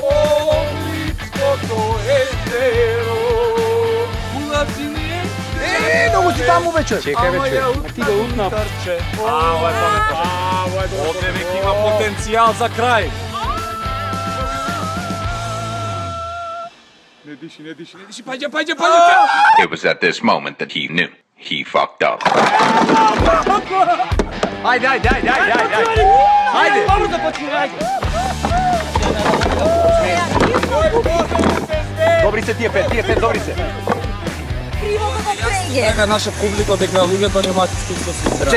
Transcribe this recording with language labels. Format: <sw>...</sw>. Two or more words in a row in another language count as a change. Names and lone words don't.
<mk>Многу си таму вече. Чекај вече. Ти го утна. Ова е паметно. Овде веќе има потенцијал за крај. Не диши, паѓа.</mk> <en>It was at this moment that he knew he fucked up.</en> <mk>Ајде! Бързо започни, ајде. Добри се тие пет, добри се. Нека наша публика дека луѓето немаат искуство со игра.</mk>